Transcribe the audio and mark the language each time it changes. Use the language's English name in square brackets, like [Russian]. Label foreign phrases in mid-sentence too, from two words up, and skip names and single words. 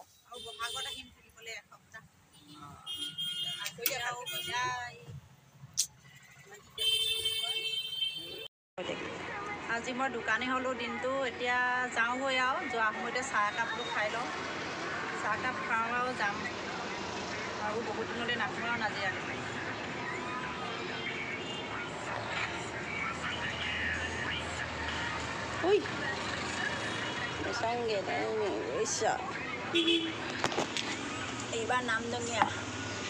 [Assamese] আৰু বহাগত আহিম থাকিবলৈ এসপ্তাহ আকৌ আৰু বিদায়। আজি মই দোকানী হ'লোঁ দিনটো এতিয়া যাওঁগৈ আৰু যোৱা সময়তে চাহ একাপটো খাই লওঁ চাহকাপ খাওঁ আৰু যাম আৰু বহুত দিনলৈ নাখোঁ আৰু নাজিৰালৈ। [Filipino] Uy, may sangge na yun. Isa. [Assamese] এইবাৰ নামদঙীয়া